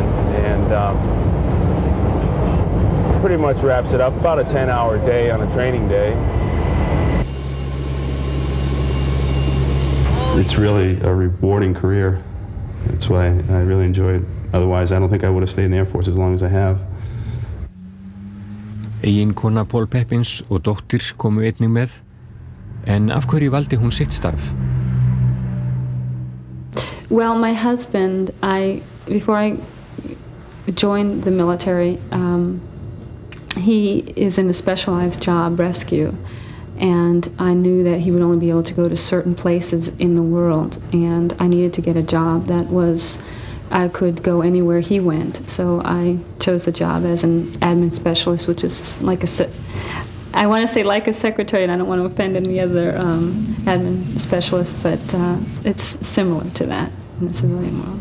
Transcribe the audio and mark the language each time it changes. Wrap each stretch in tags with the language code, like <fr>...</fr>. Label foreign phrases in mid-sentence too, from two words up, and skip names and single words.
<en>And pretty much wraps it up, about a 10-hour day on a training day. It's really a rewarding career. That's why I really enjoy it. Otherwise, I don't think I would have stayed in the Air Force as long as I have.</en> <is>Eiginkona Paul Peppins og dóttir komu einnig með, en af hverju valdi hún sitt starf?</is> <en>Well, my husband, before I joined the military, he is in a specialized job, rescue, and I knew that he would only be able to go to certain places in the world, and I needed to get a job that was, I could go anywhere he went, so I chose the job as an admin specialist, which is like I want to say like a secretary, and I don't want to offend any other admin specialist, but it's similar to that in the civilian world.</en>